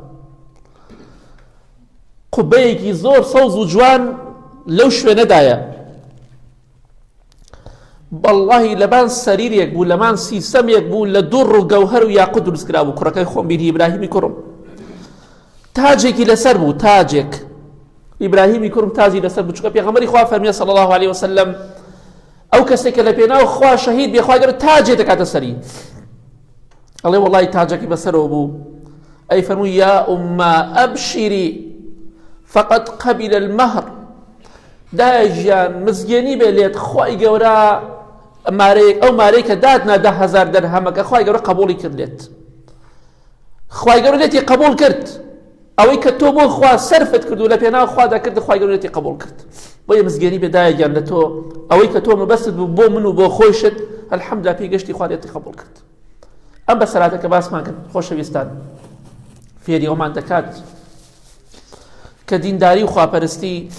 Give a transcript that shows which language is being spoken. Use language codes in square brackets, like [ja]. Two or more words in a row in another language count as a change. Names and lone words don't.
[ckb] قوبەیەکی زۆر سەوز و جوان لەو شوێنەدایە بەڵڵاهی لەبان سەریرێک بوو لەمان سیسەمێک بوو لە دوڕ و گەوهەر و یاقوت دروستکرا بوو کوڕەکەی خۆم بینی ئیبراهیمی کوڕم تاجێکی لەسەر بوو تاجێک ئیبراهیمی کوڕم تاجی لەسەر بوو چونکە پێغەمبەری خوا فەرمیە [ar] صلی الله علیه وسلم [ckb] ئەو کەسێک کە لە پێناو خوا شەهید بێ خوا گەورە تاجێ دەکاتە سەری ئەڵێ وەڵڵاهی تاجێکی بەسەرەوە بوو ئەی فەرمووی [ar] یا ئومما ئەبشیری فقط قبل المهر [ckb] دایژیان مزگێنی بێ لێت خوای گەورە ئەو مارەی کە دادنا 10,000 دەرهەمەکە خوای گەورە قبوڵی کرد لێت خوای گەورە لێتی قبول کرد ئەوەی کە تۆ بۆ خوا سەرفت کرد و لە پێناو خوادا کرد خوای گەورە لێتی قبول کرد بۆیە مزگێنی بێ دایەگیان لە تۆ ئەوەی کە تۆ مەبەست بوو بۆ من و بۆ خۆشت ئەلحەمدولیلا پێی خوا لێتی قبول کرد ئەم بەسەراتەکە باسمان کرد خۆشەویستان فێری ئەومان دەکات کە دینداری و خواپەرستی